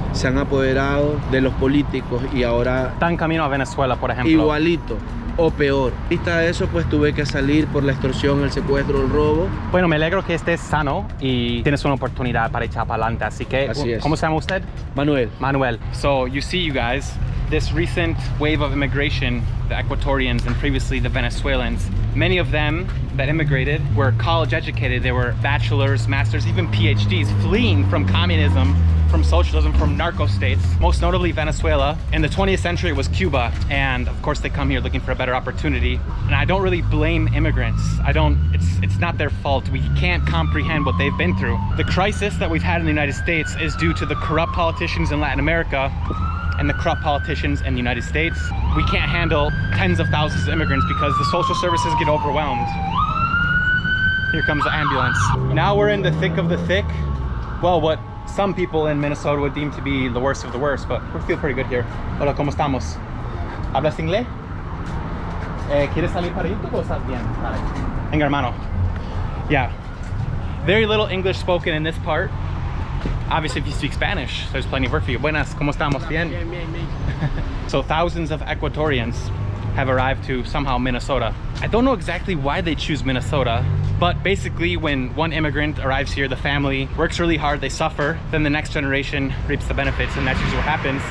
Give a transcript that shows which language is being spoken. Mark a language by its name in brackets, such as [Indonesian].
[Spanish] se han apoderado de los políticos y ahora... Están camino a Venezuela, por ejemplo. Igualito. O peor. Vista de eso, pues tuve que salir por la extorsión, el secuestro, el robo. Bueno, me alegro que estés sano y tienes una oportunidad para echar para adelante. Así que, ¿cómo se llama usted? Manuel. Manuel. [English] So, you see, you guys, this recent wave of immigration, the Ecuadorians and previously the Venezuelans, many of them that immigrated were college educated. They were bachelors, masters, even PhDs, fleeing from communism, from socialism, from narco states, most notably Venezuela. In the 20th century, it was Cuba. And of course, they come here looking for a better opportunity. And I don't really blame immigrants. It's not their fault. We can't comprehend what they've been through. The crisis that we've had in the United States is due to the corrupt politicians in Latin America and the corrupt politicians in the United States. We can't handle tens of thousands of immigrants because the social services get overwhelmed. Here comes the ambulance. Now we're in the thick of the thick. Well, what some people in Minnesota would deem to be the worst of the worst, but we feel pretty good here. [Spanish] Hola, ¿cómo estamos? ¿Hablas inglés? ¿Quieres salir para YouTube o estás bien? Vale. Venga, hermano. Yeah. [English] Very little English spoken in this part. Obviously, if you speak Spanish, there's plenty of work for you. [Spanish] Buenas, ¿cómo estamos? Bien. [English] So thousands of Ecuadorians have arrived to somehow Minnesota. I don't know exactly why they choose Minnesota, but basically when one immigrant arrives here, the family works really hard, they suffer, then the next generation reaps the benefits, and that's usually what happens.